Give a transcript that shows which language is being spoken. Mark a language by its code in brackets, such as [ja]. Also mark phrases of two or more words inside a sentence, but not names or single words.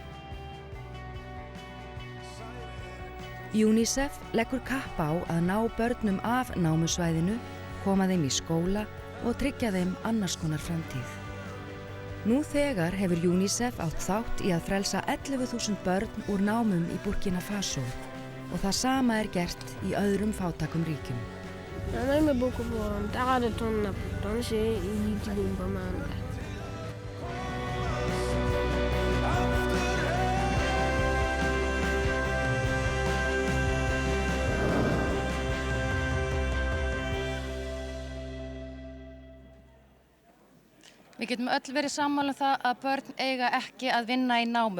[is] UNICEF leggur kapp á að ná börnum af námusvæðinu, koma þeim í skóla og tryggja þeim annars konar framtíð. Nú þegar hefur UNICEF átt þátt í að frelsa 11.000 börn úr námum í Burkina Faso og það sama er gert í öðrum fátækum ríkjum. [fr] J'en aime beaucoup pour Tara de ton Napton, c'est une petite bombe. [is] Við getum öll verið sammála það að börn eiga ekki að vinna í námum.